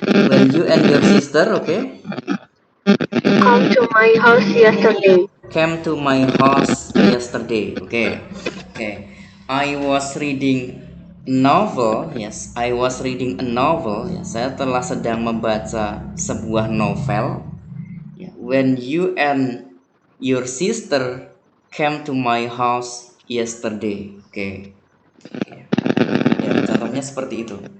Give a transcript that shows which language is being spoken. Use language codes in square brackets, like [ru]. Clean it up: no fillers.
[en] when you and your sister, okay, come to my house yesterday. came to my house yesterday. Okay. I was reading a novel. Yes, I was reading a novel. [id] Ya, saya telah sedang membaca sebuah novel. [en] Ya, when you and your sister came to my house yesterday. Okay. [id] Ya, contohnya seperti itu.